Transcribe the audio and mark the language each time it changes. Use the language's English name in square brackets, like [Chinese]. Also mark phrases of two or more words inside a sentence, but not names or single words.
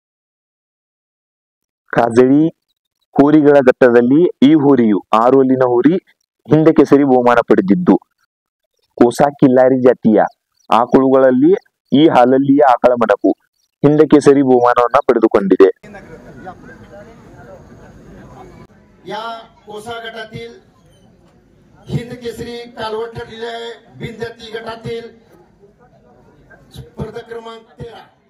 [Kannada] ಕಾಜಳಿ ಹೋರಿಗಳ ಘಟ್ಟದಲ್ಲಿ ಈ ಹೋರಿಯು 6 ಹಲ್ಲಿನ ಹೋರಿ ಹಿಂದ ಕೇಸರಿ ಬಹುಮಾನ ಪಡೆದಿದ್ದು, ಕೋಸಾ ಕಿಲ್ಲಾರಿ ಜಾತಿಯ ಆಕಳುಗಳಲ್ಲಿ ಈ ಹಾಲಲ್ಲಿಯ ಆಕಳ ಮಡಕು ಹಿಂದ ಕೇಸರಿ ಬಹುಮಾನವನ್ನ ಪಡೆದುಕೊಂಡಿದೆ. [Marathi] या कोसा गटातील हिंद केसरी कालवड ठरलेल्या बिंदती गटातील स्पर्धक क्रमांक 13